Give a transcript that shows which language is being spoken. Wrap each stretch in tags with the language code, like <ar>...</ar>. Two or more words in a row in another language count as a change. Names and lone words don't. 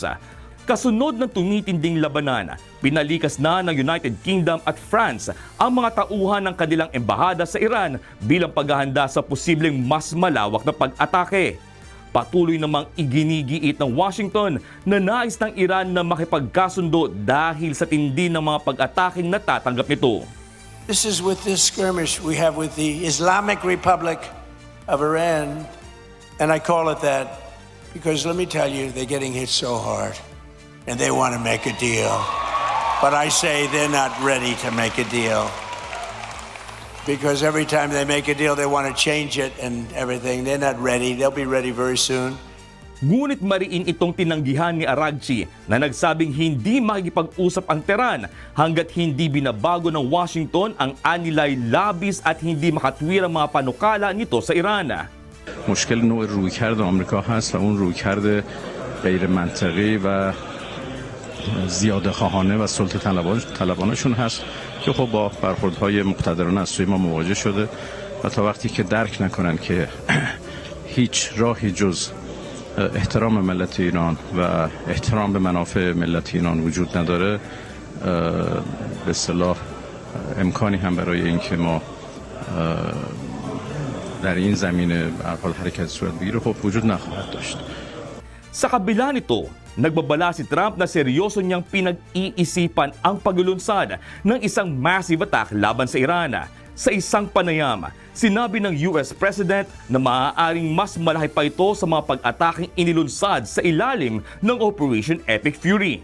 <tl>Kasunod ng tumitinding labanan, pinalikas na ng United Kingdom at France ang mga tauhan ng kanilang embahada sa Iran bilang paghahanda sa posibleng mas malawak na pag-atake. Patuloy namang iginigiit ng Washington na nais ng Iran na makipagkasundo dahil sa tindi ng mga pag-ataking natatanggap nito.</tl> <en>This is with this skirmish we have with the Islamic Republic of Iran, and I call it that because let me tell you, they're getting hit so hard. And they want to make a deal. But I say they're not ready to make a deal. Because every time they make a deal, they want to change it and everything. They're not ready. They'll be ready very soon.</en> <tl>Ngunit mariin itong tinanggihan ni Aragci na nagsabing hindi makikipag-usap ang Tehran hanggat hindi binabago ng Washington ang anilay labis at hindi makatwirang mga panukala nito sa Iran.</tl> <fa>مشکل نوع رویکرد آمریکا هست و اون رویکرد غیر منطقی و زیاده خواهانه و سلطه طلبانشون هست که خب با برخوردهای مقتدرانه از سوی ما مواجه شده و تا وقتی که درک نکنن که هیچ راهی جز احترام ملت ایران و احترام به منافع ملت ایران وجود نداره، به اصطلاح امکانی هم برای اینکه ما در این زمینه به هر حال حرکت صورت بگیره خب وجود نخواهد داشت.</fa> <tl>Sa kabila nito, nagbabala si Trump na seryoso niyang pinag-iisipan ang paglulunsad ng isang</tl> <en>massive attack</en> <tl>laban sa Iran. Sa isang panayam, sinabi ng</tl> <en>US President</en> <tl>na maaaring mas malaki pa ito sa mga pag-ataking inilunsad sa ilalim ng Operation Epic Fury.</tl>